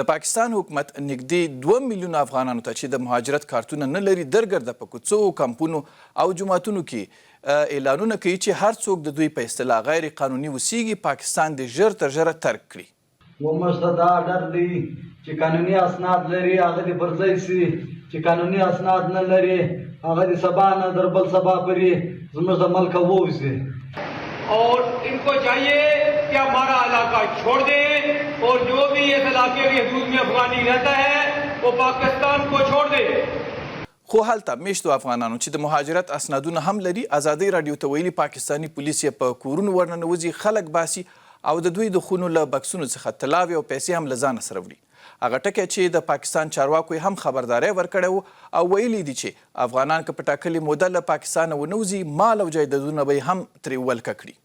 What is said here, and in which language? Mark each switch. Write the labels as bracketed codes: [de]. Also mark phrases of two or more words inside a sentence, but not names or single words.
[ps] د پاکستان حکومت نږدې 2 میلیونه افغانانو ته چې د مهاجرت کارتونه نه لري درګرده په کوڅو، کمپونو او جوماتونو کې اعلانونه کوي چې هر څوک د دوی په اصطلاح غیر قانوني اوسیږي پاکستان د ژر تر ژره ترک کړي. وموږ ته دا ډر دی چې قانوني اسناد لري هغه دې پر ځای سي، چې قانوني اسناد نه لري هغه دې سبا نه در بل سبا پورې زموږ د ملکه ووځي. [ur] اور ان کو چاہیے کہ ہمارا علاقہ چھوڑ دیں اور جو بھی اس علاقے کی حدود میں افغانی رہتا ہے وہ پاکستان کو چھوڑ دے. [ps] خو هلته میشتو افغانانو چې د مهاجرت اسنادونه هم لري ازادۍ راډیو ته ویلي پاکستاني پولیس یې په کورونو ورننوځي، خلک باسي او د دوی د خونو له بکسونو څخه طلاوې او پیسې هم له ځانه سره وړي. هغه ټکی چې د پاکستان چارواکو هم خبرداری ورکړی و او ویلي دي چې افغانان که په ټاکلې موده له پاکستانه ونوځي مال او جایدادونه به یې هم ترې ولکه کړي.